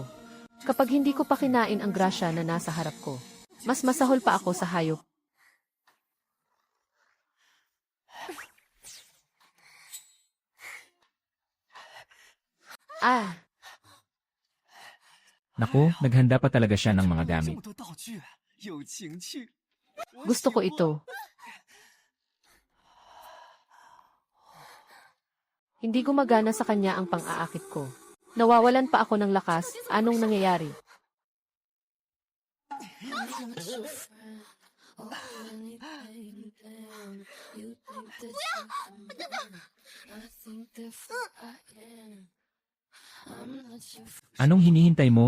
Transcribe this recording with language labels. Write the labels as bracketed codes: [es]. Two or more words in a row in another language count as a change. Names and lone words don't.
[tl] Kapag hindi ko pa kinain ang grasya na nasa harap ko, mas masahol pa ako sa hayop. Naku, naghanda pa talaga siya ng mga gamit. [zh] 这么多道具，有情趣。 [tl] Gusto ko ito. Hindi gumagana sa kanya ang pang-aakit ko. Nawawalan pa ako ng lakas. Anong nangyayari? Anong hinihintay mo?